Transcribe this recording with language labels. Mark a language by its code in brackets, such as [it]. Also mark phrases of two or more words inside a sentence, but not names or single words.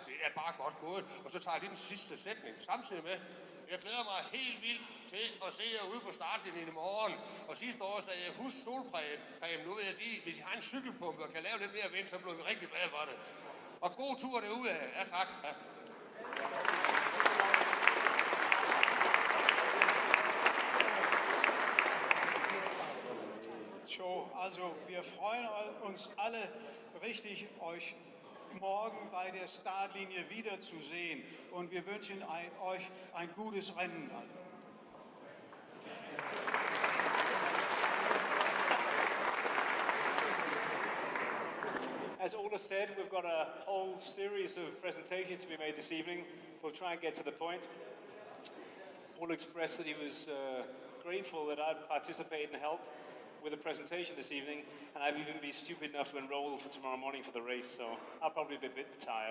[da] Det er bare godt gået. Og så tager jeg lige den sidste sætning samtidig med. Jeg glæder mig helt vildt til at se jer ude på startlinjen i morgen. Og sidste år sagde jeg, husk solcreme. Nu vil jeg sige, hvis I har en cykelpumpe og kan lave lidt mere vind, så bliver vi rigtig glade for det. Og god tur derude. Ja, tak. Ja. [de] So, also wir freuen uns alle richtig, euch morgen bei der Startlinie wiederzusehen. Und wir wünschen euch ein gutes Rennen. [en] As Ola said, we've got a whole series of presentations to be made this evening. We'll try and get to the point. Ola expressed that he was grateful that I'd participate and help with the presentation this evening, and I've even been stupid enough to enroll for tomorrow morning for the race, so I'll probably be a bit tired.